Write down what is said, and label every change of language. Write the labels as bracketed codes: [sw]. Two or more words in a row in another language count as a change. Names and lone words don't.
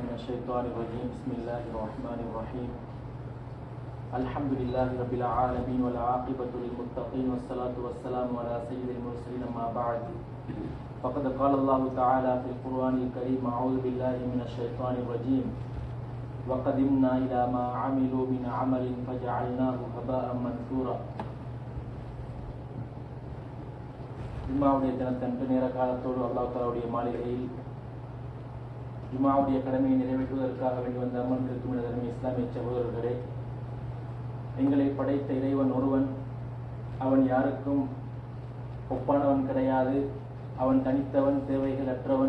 [ar] الشيطان الرجيم بسم الله الرحمن الرحيم الحمد لله رب العالمين والعاقبة للمتقين والصلاة والسلام على سيد المرسلين أما بعد فقد قال الله تعالى في القرآن الكريم أعوذ بالله من الشيطان الرجيم وقدمنا إلى ما عملوا من عمل فجعلناه هباء منثورا. [ta] ஜும்மாவுடைய தினத்தன்று நேர காலத்தோடு அல்லாஹ் தஆலாவுடைய மாளிகையில் ஜும்மாவுடைய கடமையை நிறைவேற்றுவதற்காக வேண்டி வந்த அமர்ந்திருக்கும் எனது இஸ்லாமிய சகோதரர்களே, எங்களை படைத்த இறைவன் ஒருவன், அவன் யாருக்கும் ஒப்பானவன் கிடையாது, அவன் தனித்தவன், தேவைகள் அற்றவன்.